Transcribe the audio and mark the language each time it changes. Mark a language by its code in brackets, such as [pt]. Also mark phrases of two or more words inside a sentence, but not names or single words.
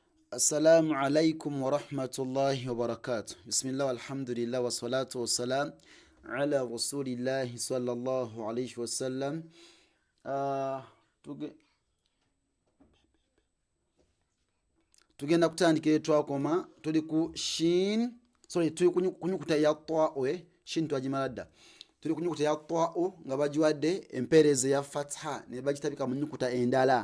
[ar] السلام عليكم ورحمة الله وبركاته. بسم الله والحمد لله والصلاة والسلام على رسول الله صلى الله عليه وسلم. [lg] Tugenda kutandika twakoma tuli ku shin tuli kunyukuta ya ta'u shin twagimala dda. Tuli kunyukuta ya ta'u nga bagiwadde empeereza ya fatha ne bagitabika mu nyukuta endala.